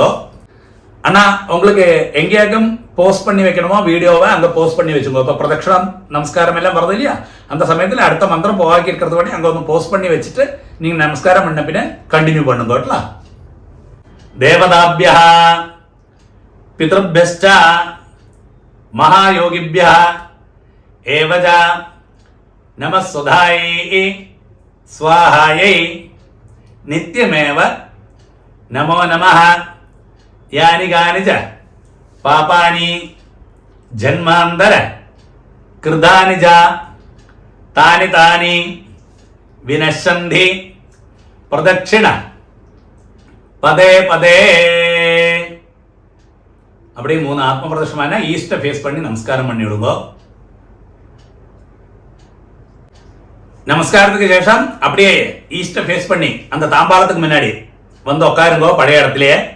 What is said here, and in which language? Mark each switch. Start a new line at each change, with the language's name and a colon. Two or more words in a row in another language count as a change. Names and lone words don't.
Tamil: ஆனா உங்களுக்கு எங்கேயாக்கும் போஸ்ட் பண்ணி வைக்கணுமோ வீடியோவை அங்கே போஸ்ட் பண்ணி வச்சுக்கோ. இப்போ பிரதட்சணம் நமஸ்காரம் எல்லாம் வருது இல்லையா, அந்த சமயத்தில் அடுத்த மந்திரம் போவாக்கி இருக்கிறது பண்ணி அங்கே ஒன்று போஸ்ட் பண்ணி வச்சுட்டு நீங்கள் நமஸ்காரம் பண்ண பின்ன கண்டினியூ பண்ணுங்க.
Sanskrit: தேவதாபியா பிதృभ्यश्च महायोगिभ्यः एवच नमः सुधायै स्वाहायै नित्यमेव नमो नमः. यानि कानि च पापानि जन्मान्तर कृतानि च तानि तानि विनश्यन्ति प्रदक्षिण पदे पदे.
Tamil: அப்படியே 3 ஆத்ம பிரதட்சணமான
English: east face
Tamil: பண்ணி நமஸ்காரம் பண்ணி விடுங்க. நமஸ்காரத்துக்கு சேஷம் அப்படியே
English: east face
Tamil: பண்ணி அந்த தாம்பாளத்துக்கு முன்னாடி வந்து உட்காருங்க பழைய இடத்துலயே.